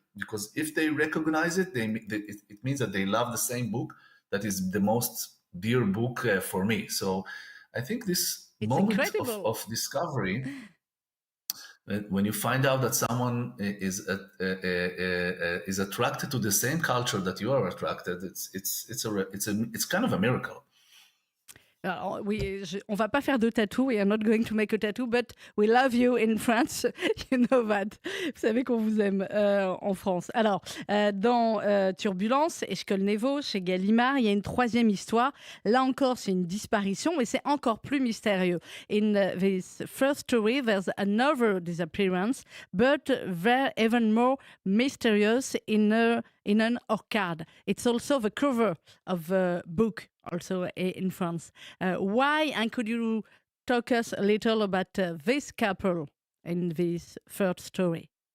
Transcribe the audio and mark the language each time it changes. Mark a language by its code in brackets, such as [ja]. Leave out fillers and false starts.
[en] Because if they recognize it, it means that they love the same book that is the most dear book for me. So I think this It's moment incredible. of discovery, when you find out that someone is attracted to the same culture that you are attracted, it's kind of a miracle. [fr] Alors, oui, on va pas faire de tattoo. [en] We are not going to make a tattoo, but we love you in France. You know that. [fr] Vous savez qu'on vous aime en France. Alors, dans Turbulence et Shkolnevo, chez Gallimard, il y a une troisième histoire. Là encore, c'est une disparition, mais c'est encore plus mystérieux. [en] In this first story, there's another disappearance, but they're even more mysterious in an orchard. It's also the cover of the book, also in France. Why, and could you talk us a little about this couple in this third story?